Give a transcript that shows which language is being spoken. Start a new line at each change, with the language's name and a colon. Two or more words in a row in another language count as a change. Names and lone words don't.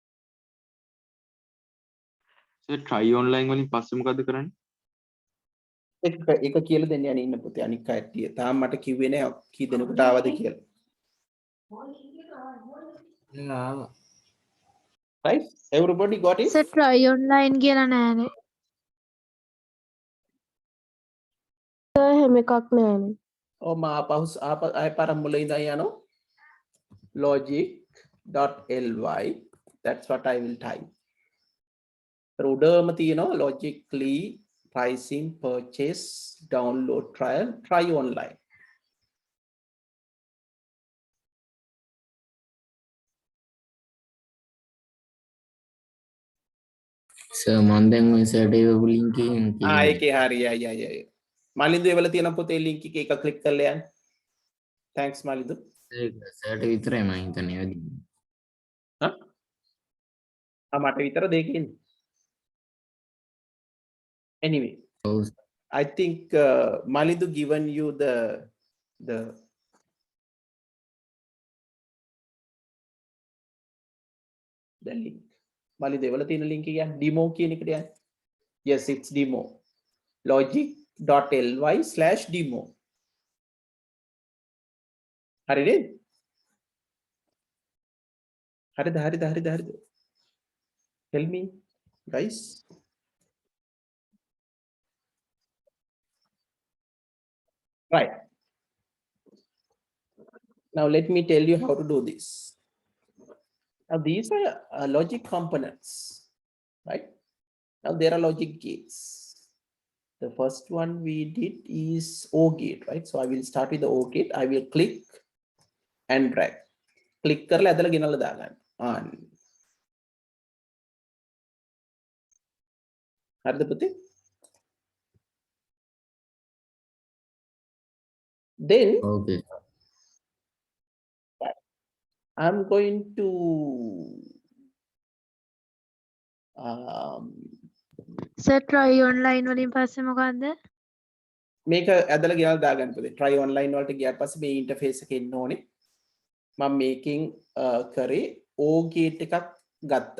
Sinhala: So
English: try online
Sinhala: වලින් පස්සේ මොකද කරන්නේ? එක කියලා දෙන්න යන්නේ ඉන්න පුතේ අනික් කට්ටිය. තාම මට කිව්වේ නෑ කී දෙනෙකුට ආවද කියලා.
English: Right? Everybody got it?
Sinhala: සර්
English: try online
Sinhala: කියලා නෑනේ. සර් එහෙම එකක් නෑනේ. ඔව් මම ආය පාරක් මුල ඉඳන් යනවා.
English: logic.ly. That's what I will type.
Sinhala: උඩම තියෙනවා
English: logically pricing purchase download trial try online.
Sinhala: සර් මම දැන් ඔය සර්ට ඒව ලින්ක් එකෙන් ඒකේ හරි මලින්දු එවල තියෙන පොතේ link එක click කරලා යන්න. Thanks මලින්දු. සර්ට විතරයි මම හිතන්නේ වැඩි. මට විතර දෙකකින්.
English: Anyway, I think Malidu given you the link.
Sinhala: Malidu එවල තියෙන link එක යන්න demo කියන එකට යන්න.
English: Yes, it's demo. logic.ly/demo.
Sinhala: හරිද? හරිද?
English: Tell me, guys. Right. Now let me tell you how to do this. Now these are logic components, right? Now there are logic gates. The first one we did is O gate, right? So I will start with the O gate. I will click and drag.
Sinhala: Click කරලා ඇදලා ගෙනල්ලා දාගන්න. on. හරිද පුතේ?
English: Then okay. I'm going to
Sinhala: සර්
English: try online
Sinhala: වලින් පස්සේ මොකද්ද? මේක ඇදලා ගෙනල්ලා දාගන්න පුතේ.
English: try online
Sinhala: වලට ගියාට පස්සේ මේ ඉන්ටර්ෆේස් එකේ එන්න ඕනේ. මම මේකෙන් කරේ
English: O gate
Sinhala: එකක් ගත්තා.